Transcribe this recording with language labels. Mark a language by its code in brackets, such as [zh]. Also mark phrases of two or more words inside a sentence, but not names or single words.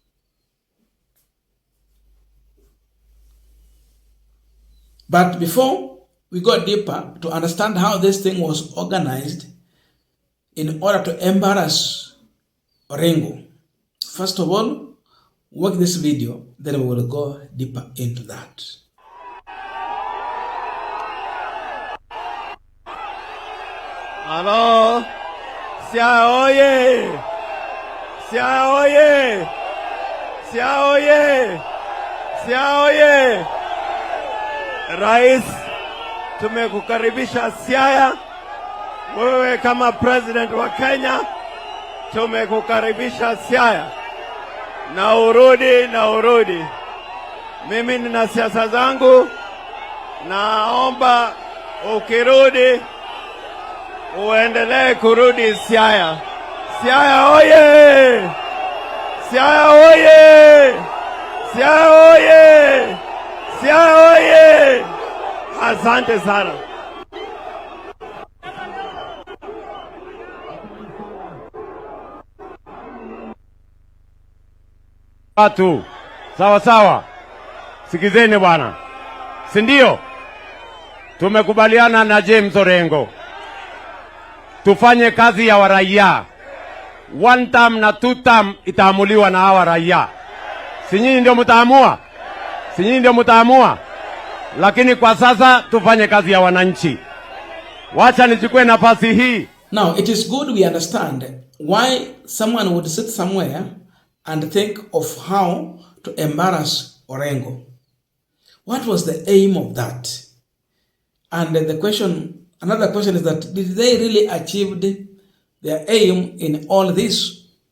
[en] But before we go deeper to understand how this thing was organized in order to embarrass Orengo, first of all, watch this video, then we will go deeper into that. Hello? [sw] Siaya oye! Siaya oye! Siaya oye! Siaya oye! Rais, tumekukaribisha Siaya. Wewe kama president wa Kenya, tumekukaribisha Siaya. Na urudi. Mimi nina siasa zangu, naomba ukirudi uendelee kurudi Siaya. Siaya oye! Siaya oye! Siaya oye! Siaya oye! Asante sana. Watu sawa, sikizeni bwana, si ndio? Tumekubaliana na James Orengo tufanye kazi ya waraia. [en] One term [sw] na [en] two term [sw] itaamuliwa na hawa raia. Si nyinyi ndio mtaamua? Lakini kwa sasa tufanye kazi ya wananchi. Wacha nichukue nafasi hii. [en] Now, it is good we understand why someone would sit somewhere and think of how to embarrass Orengo. What was the aim of that? And another question is that, did they really achieve their aim in all this?